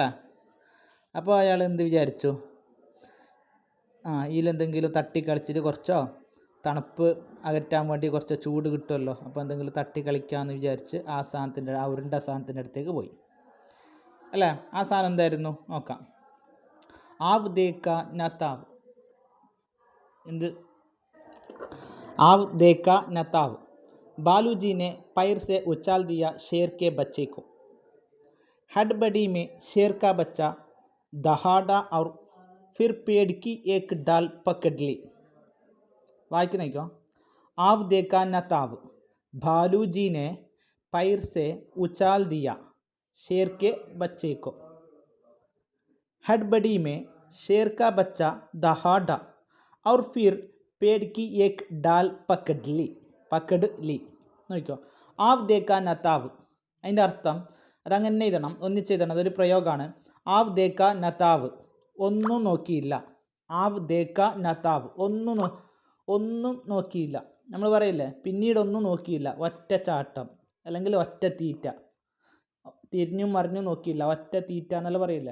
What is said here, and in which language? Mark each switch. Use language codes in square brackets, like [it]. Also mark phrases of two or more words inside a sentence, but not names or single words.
[ml] അപ്പോൾ അയാൾ എന്ത് വിചാരിച്ചു, ഇതിലെന്തെങ്കിലും തട്ടി കളിച്ചിട്ട് കുറച്ചോ തണുപ്പ് അകറ്റാൻ വേണ്ടി കുറച്ച് ചൂട് കിട്ടുമല്ലോ, അപ്പോൾ എന്തെങ്കിലും തട്ടി കളിക്കാമെന്ന് വിചാരിച്ച് ആ ഉരുണ്ട സാധനത്തിൻ്റെ അടുത്തേക്ക് പോയി അല്ലേ. ആ സാധനം എന്തായിരുന്നു നോക്കാം. [hi] आव देखा न ताव. [ml] എന്ത്? [hi] आव देखा न ताव, बालूजी ने पैर से उछाल दिया शेर के बच्चे को. हड़बड़ी में शेर का बच्चा दहाड़ा और फिर पेड़ की एक डाल पकड़ ली. वाक्य नहीं क्यों? आव देखा न ताव, बालूजी ने पैर से उछाल दिया शेर के बच्चे को. हड़बड़ी में शेर का बच्चा दहाड़ा और फिर पेड़ की एक डाल पकड़ ली. [ml] നോക്കിക്കോ, [hi] आव देखा न ताव. [ml] അതിൻ്റെ അർത്ഥം അതങ്ങനെ എഴുതണം, ഒന്നിച്ചെഴുതണം. അതൊരു പ്രയോഗമാണ്. [hi] आव देखा न ताव, [ml] ഒന്നും നോക്കിയില്ല. [hi] आव देखा न ताव, [ml] ഒന്നും നോക്കിയില്ല. നമ്മൾ പറയില്ലേ, പിന്നീട് ഒന്നും നോക്കിയില്ല, ഒറ്റ ചാട്ടം അല്ലെങ്കിൽ ഒറ്റ തീറ്റ, തിരിഞ്ഞും മറിഞ്ഞും നോക്കിയില്ല, ഒറ്റ തീറ്റ എന്നല്ല പറയില്ലേ.